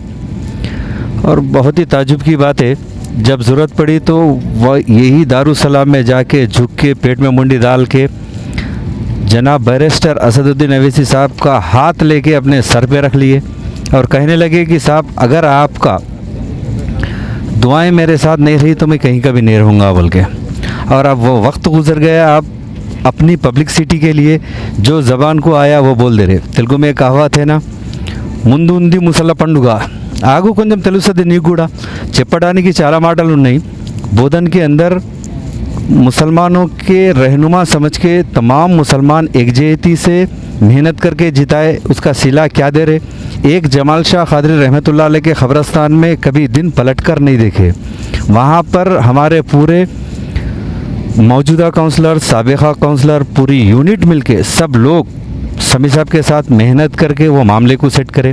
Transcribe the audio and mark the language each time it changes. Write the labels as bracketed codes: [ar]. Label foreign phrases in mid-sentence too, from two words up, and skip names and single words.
[ur] اور بہت ہی تعجب کی بات ہے, جب ضرورت پڑی تو وہ یہی دارالسلام میں جا کے جھک کے پیٹ میں منڈی ڈال کے جناب بیرسٹر اسد الدین اویسی صاحب کا ہاتھ لے کے اپنے سر پہ رکھ لیے اور کہنے لگے کہ صاحب اگر آپ کا دعائیں میرے ساتھ نہیں رہی تو میں کہیں کا بھی نہیں رہوں گا بول کے. اور اب وہ وقت گزر گیا, آپ اپنی پبلکسٹی کے لیے جو زبان کو آیا وہ بول دے رہے. تلگو میں ایک کہاوت ہے نا, [te] ముందు ఉంది ముసల పండుగ ఆగు కొంచెం తెలుస్తుంది నీకు కూడా, చెప్పడానికి చాలా మాటలు ఉన్నాయి. [ur] బోధన్ کے اندر مسلمانوں کے رہنما سمجھ کے تمام مسلمان یکجہتی سے محنت کرکے جتائے، اس کا صلہ کیا دے رہے. ایک جمال شاہ قادری [ar] رحمۃ اللہ علیہ [ur] کے قبرستان میں کبھی دن پلٹ کر نہیں دیکھے. وہاں پر ہمارے پورے موجودہ کاؤنسلر، سابقہ کاؤنسلر، پوری یونٹ مل کے سب لوگ سمیع صاحب کے ساتھ محنت کرکے وہ معاملے کو سیٹ کرے.